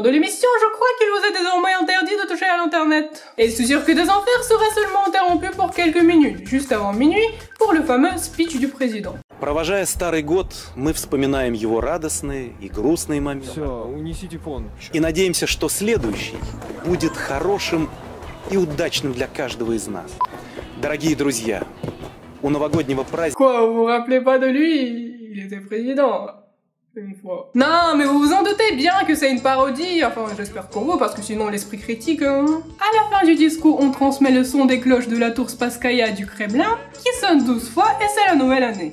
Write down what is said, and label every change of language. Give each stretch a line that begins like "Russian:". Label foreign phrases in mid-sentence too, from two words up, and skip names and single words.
French: de l'émission, je crois qu'il vous est désormais interdit de toucher à l'internet. Et c'est sûr que des enfers sera seulement interrompu pour quelques minutes, juste avant minuit, pour le fameux speech du président.
Russian: Провожая старый год, мы вспоминаем его радостные и грустные моменты. Все, унесите фон. И надеемся, что следующий будет хорошим и удачным для каждого из нас. Дорогие друзья, у новогоднего праздника...
French: Quoi, vous vous rappelez pas de lui? Il était président. Une fois. Non, mais vous vous en doutez bien que c'est une parodie, enfin j'espère pour vous, parce que sinon l'esprit critique, hein. À la fin du discours, on transmet le son des cloches de la tour Spasskaya du Kremlin, qui sonne 12 fois et c'est la nouvelle année.